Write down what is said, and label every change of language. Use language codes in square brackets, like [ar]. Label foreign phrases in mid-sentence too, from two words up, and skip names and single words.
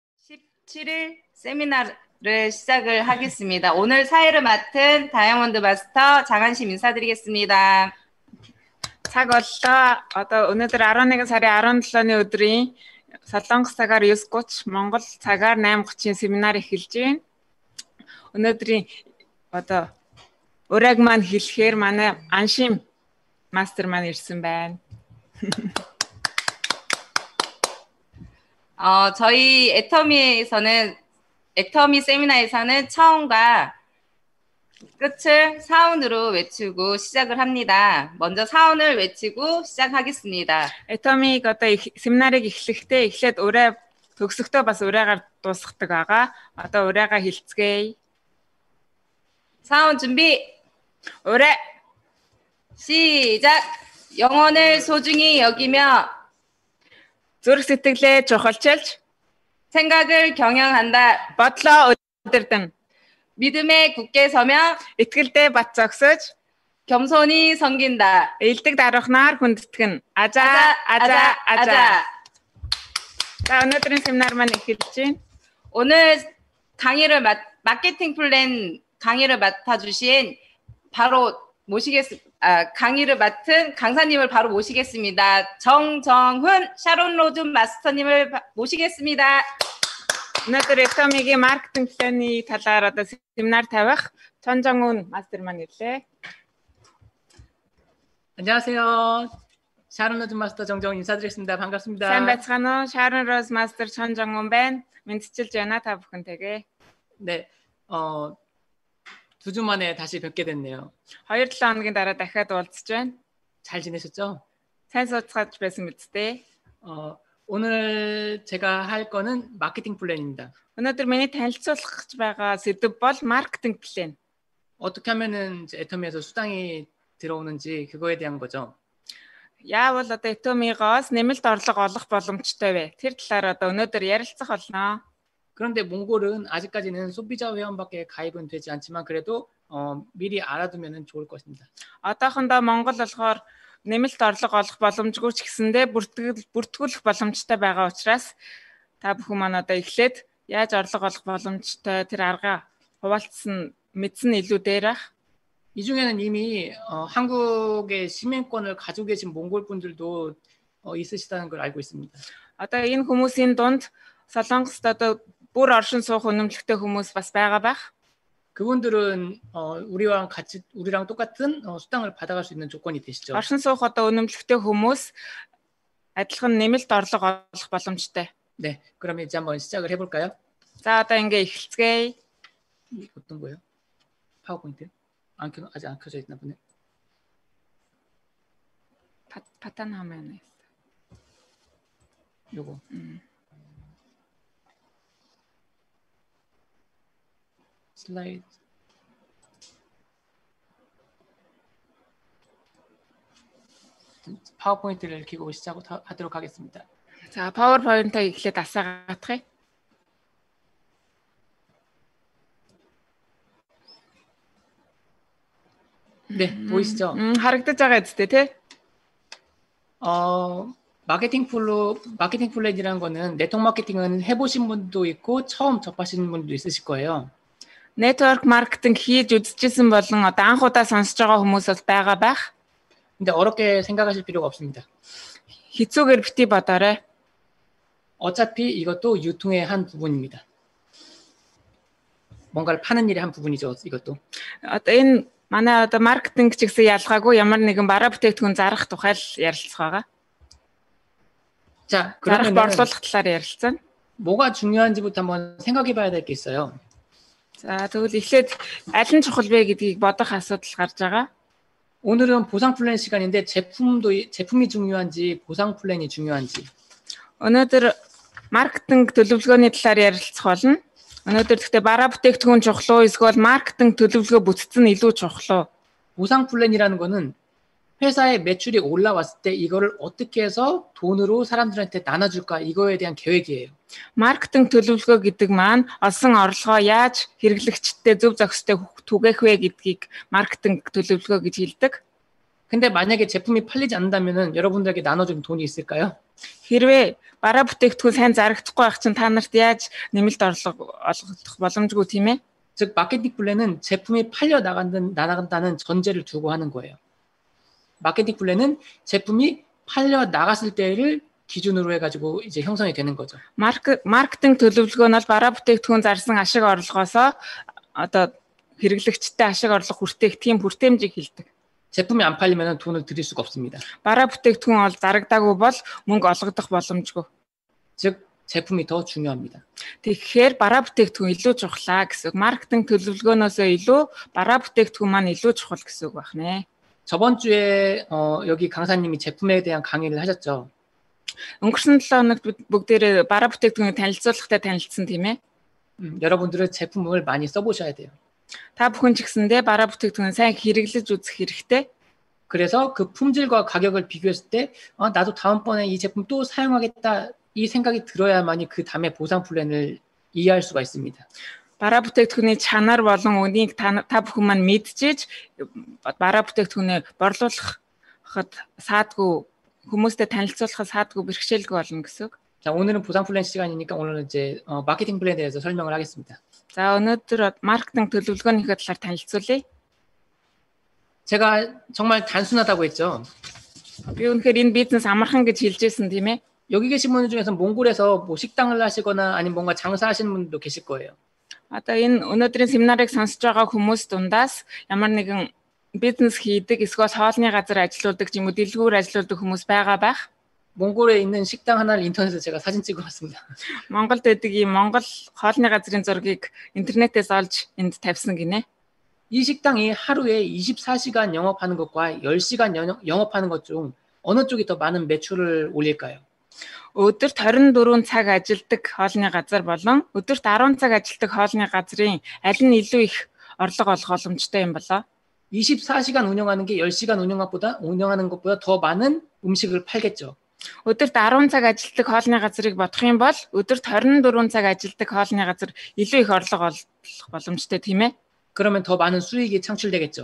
[ko] 17일 세미나를 시작을 하겠습니다. 오늘 사회를 맡은 다이아몬드 마스터 장한심 인사드리겠습니다. [mn] цаг боллоо. Одоо өнөөдөр 11 сарын 17-ны өдрийн Солонгос цагаар 9:30, Монгол цагаар 8:30-ийн семинар эхэлж байна. Өнөөдрийн одоо ураг маань хэлэхээр манай Аншим мастер маань ирсэн байна. [ko] 저희 애터미 세미나에서는 처음과 끝을 사운으로 외치고 시작을 합니다. 먼저 사운을 외치고 시작하겠습니다. [mn] Этомиг одоо семинарыг эхлээд ураа төгсөхдөө бас ураагаар дуусгадаг байгаа. Одоо ураагаа хэлцгээе. [ko] 사운 준비. [mn] ураа [ko] 시작. 영혼을 소중히 여기며 [mn] зүрх сэтгэлээ чухалчилж [ko] 생각을 경영한다. [mn] бодлоо удирдан [ko] 믿음에 굳게 서며 [mn] итгэлдээ бат зогсож [ko] 겸손히 섬긴다. [mn] элдэг дарахнаар хүндэтгэн. Ажа. За өнөөдрийн семинар маань эхэлж байна. [ko] 오늘 마케팅 플랜 강의를 맡아주신 강의를 맡은 강사님을 바로 모시겠습니다. 정정훈 샤론 로즈 마스터님을 모시겠습니다. [mn] өнөөдөр Этомигийн маркетинг планы талаар одоо семинар тавих 전정훈 마스터 маань ирлээ. [ko] 안녕하세요. 샤론 로즈 마스터 정정훈 인사드리겠습니다. 반갑습니다. [mn] сайн байцгаана уу? 샤론 로즈 마스터 전정훈 байна. мэдчилж байна та бүхэнтэйгээ. [ko] 네. 2주 만에 다시 뵙게 됐네요. [mn] 2-7 хоногийн дараа дахиад уулзж байна. [ko] 잘 지내셨죠? [mn] сайн сууцгааж байсан мэдтэй. [ko] 오늘 제가 할 거는 마케팅 플랜입니다. [mn] өнөөдөр миний танилцуулах гэж байгаа сэдв бол маркетинг план. [ko] 어떻게 하면은 애터미에서 수당이 들어오는지 그거에 대한 거죠. [mn] Яавал одоо Этомигоос нэмэлт орлого олох боломжтой вэ? Тэр талаар одоо өнөөдөр ярилцах болно. [ko] 그런데 몽골은 아직까지는 소비자 회원밖에 가입은 되지 않지만 그래도 미리 알아두면 좋을 것입니다. [mn] одоохондоо Монгол болохоор нэмэлт орлого олох боломжгүй ч гэсэндээ бүртгүүлэх боломжтой байгаа учраас та бүхэн маань одоо эхлээд яаж орлого олох боломжтой тэр арга хуваалцсан мэдсэн илүү дээр ах. [ko] 이 중에는 이미 한국의 시민권을 가지고 계신 몽골 분들도 있으시다는 걸 알고 있습니다. [mn] Одоо энэ хүмүүсийн дунд Солонгост одоо бүр оршин суух үнэмлэхтэй хүмүүс бас байгаа байх. [ko] 그분들은 우리랑 똑같은 수당을 받아갈 수 있는 조건이 되시죠. [mn] оршин суух одоо үнэмлэхтэй хүмүүс адилхан нэмэлт орлого олох боломжтой. [ko] 네, 그러면 이제 한번 시작을 해볼까요? [mn] За одоо ингээ эхэлцгээе. [ko] 어떤 거예요? 파워포인트? 아직 안 켜져 있나 보네. 파탄 화면에 있어. 요거. 슬라이드. 파워포인트를 켜고 시작하도록 하겠습니다. [mn] 자, 파워포인트 эхлээд асаагаадах. [ko] 네, 보이시죠? [mn] харагдаж байгаа үстэй тий? [ko] 마케팅 플랜이라는 거는 네트워크 마케팅은 해보신 분도 있고 처음 접하시는 분도 있으실 거예요. 네트워크 마케팅 [mn] хийж үзчихсэн болон одоо анх удаа сонсож байгаа хүмүүс бол байгаа байх. [ko] 근데 어렵게 생각하실 필요가 없습니다. [mn] хэцүүгээр бити бодоорой. [ko] 어차피 이것도 유통의 한 부분입니다. 뭔가를 파는 일의 한 부분이죠, 이것도. [mn] одоо энэ манай одоо маркетинг ч гэсэн ялгаагүй ямар нэгэн бараа бүтээгдэхүүн зарах тухай л ярилцах байгаа. [ko] 자, [mn] зарах [ko] 그러면 [mn] борлуулах талаар ярилцсан. [ko] 뭐가 중요한지부터 한번 생각해 봐야 될 게 있어요. [mn] За тэгвэл эхлээд аль нь чухал вэ гэдгийг бодох асуудал гарч байгаа. [ko] 오늘은 보상 플랜 시간인데 제품이 중요한지 보상 플랜이 중요한지. [mn] өнөөдөр маркетинг төлөвлөгөөний талаар ярилцах болно. өнөөдөр гэхдээ бараа бүтээгдэхүүн чухал уу эсвэл маркетинг төлөвлөгөө бүтцэн илүү чухал уу? [ko] 보상 플랜이라는 거는 회사의 매출이 올라왔을 때 이거를 어떻게 해서 돈으로 사람들한테 나눠줄까 이거에 대한 계획이에요. [mn] маркетинг төлөвлөгөө гэдэг маань олсон орлогоо яаж хэрэглэгчдэд зөв зохистой түгээх вэ гэдгийг маркетинг төлөвлөгөө гэж хэлдэг. [ko] 근데 만약에 제품이 팔리지 않는다면은 여러분들에게 나눠주는 돈이 있을까요? [mn] Хэрвээ бараа бүтээгдэхүүн сайн зарагдахгүй байх чинь та нарт яаж нэмэлт орлого олгох боломжгүй тийм ээ? [ko] 즉 마케팅 플랜은 제품이 팔려 나간다는 전제를 두고 하는 거예요. 마케팅 플랜은 제품이 팔려 나갔을 때를 기준으로 해가지고 이제 형성이 되는 거죠. [mn] 마케팅 төлөвлөгөө нь бол бараа бүтээгдэхүүн зарсан ашиг орлогоосоо одоо хэрэглэгчтэй ашиг орлого хүртээх тийм хүртээмжийг хэлдэг. [ko] 제품이 안 팔리면 돈을 드릴 수가 없습니다. [mn] бараа бүтээгдэхүүн бол зарагдаагүй бол мөнгө олгодох боломжгүй. [ko] 즉 제품이 더 중요합니다. [mn] Тэгэхээр бараа бүтээгдэхүүн илүү чухлаа гэсэн үг. маркетинг төлөвлөгөөнөөсөө илүү бараа бүтээгдэхүүн маань илүү чухал гэсэн үг байна. [ko] 저번 주에 여기 강사님이 제품에 대한 강의를 하셨죠. [mn] өнгөрсөн 7 хоногт бүгдээрээ бараа бүтээгдэхүүнийг танилцуулгатай танилцсан тийм ээ. [ko] 여러분들은 제품을 많이 써보셔야 돼요. [mn] Та бүхэн ч гэсэндээ бараа бүтээгдэхүүн сайн хэрэглэж үзэх хэрэгтэй. [ko] 그래서 그 품질과 가격을 비교했을 때 나도 다음번에 이 제품 또 사용하겠다 이 생각이 들어야만이 그 다음에 보상 플랜을 이해할 수가 있습니다. [mn] бараа бүтээгдэхүүний чанар болон үнийг та бүхэн маань мэдчихэж бараа бүтээгдэхүүнээ борлуулахад саадгүй хүмүүстэй танилцуулахад саадгүй бэрхшээлгүй болно гэсэн үг. [ko] 자, 오늘은 보상 플랜 시간이니까 오늘은 이제 마케팅 플랜에 대해서 설명을 하겠습니다. [mn] За өнөөдөр маркетинг төлөвлөгөөнийхөө талаар танилцуулъя. [ko] 제가 정말 단순하다고 했죠. [mn] Би үнэхээр энэ бизнес амархан гэж хэлжсэн тийм ээ. [ko] 여기 계신 분들 중에서 몽골에서 뭐 식당을 하시거나 아니면 뭔가 장사하시는 분들도 계실 거예요. [mn] Одоо энэ өнөөдрийн семинарыг сонсож байгаа хүмүүс дундаас ямар нэгэн бизнес хийдэг эсвэл хоолны газар ажилладаг ч юм уу дэлгүүр ажилладаг хүмүүс байгаа байх. [ko] 몽골에 있는 식당 하나를 인터넷에서 제가 사진 찍어봤습니다. [mn] Монголд байдаг ийм Монгол хоолны газрын зургийг интернетээс олж энд тавьсан гинэ. [ko] 이 식당이 하루에 24시간 영업하는 것과 10시간 영업하는 것 중 어느 쪽이 더 많은 매출을 올릴까요? [mn] Өдөрт 24 цаг ажилладаг хоолны газар болон өдөрт 10 цаг ажилладаг хоолны газрын аль нь илүү их орлого олох боломжтой юм болоо? [ko] 24시간 운영하는 게 10시간 운영하는 것보다 더 많은 음식을 팔겠죠. [mn] өдөрт 10 цаг ажилладаг хоолны газрыг бодох юм бол өдөрт 24 цаг ажилладаг хоолны газар илүү их орлого олох боломжтой тийм ээ. [ko] 그러면 더 많은 수익이 창출되겠죠.